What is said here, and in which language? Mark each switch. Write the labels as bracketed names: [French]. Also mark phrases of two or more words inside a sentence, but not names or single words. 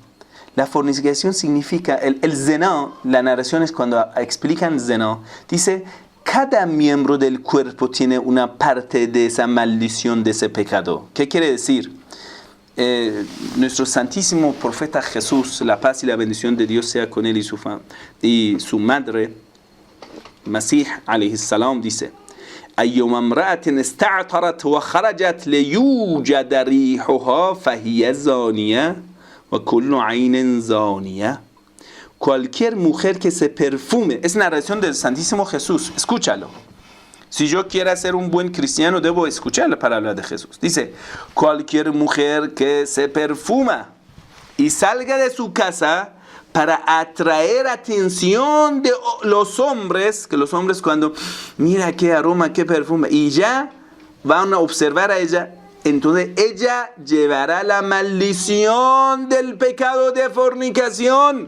[Spanish] La fornicación significa, el zina, la narración es cuando explican zina, dice, cada miembro del cuerpo tiene una parte de esa maldición, de ese pecado. ¿Qué quiere decir? Nuestro santísimo profeta Jesús, la paz y la bendición de Dios sea con él y su madre, [Arabic] Masih عليه السلام, dice, أيما امرأة استعطرت وخرجت ليوجد ريحها فهي زانية وكل عين زانية. [Spanish] Cualquier mujer que se perfume, es narración del Santísimo Jesús, escúchalo. Si yo quiero ser un buen cristiano, debo escuchar la palabra de Jesús. Dice, cualquier mujer que se perfuma y salga de su casa para atraer atención de los hombres, que los hombres cuando, mira qué aroma, qué perfume, y ya van a observar a ella, entonces ella llevará la maldición del pecado de fornicación.